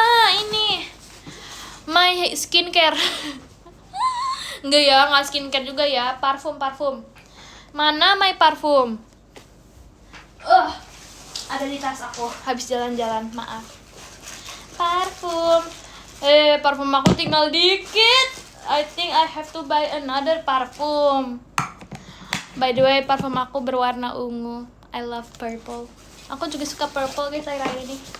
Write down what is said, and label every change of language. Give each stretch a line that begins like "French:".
Indonesian: Ini My Skincare. Nggak skincare juga ya. Parfum. Mana My Parfum? Ada di tas aku. Habis jalan-jalan, maaf. Parfum. Parfum aku tinggal dikit.
English: I think I have to buy another parfum. By the way,
Indonesian: parfum aku berwarna ungu.
English: I love purple.
Indonesian: Aku juga suka purple guys akhir-akhir ini.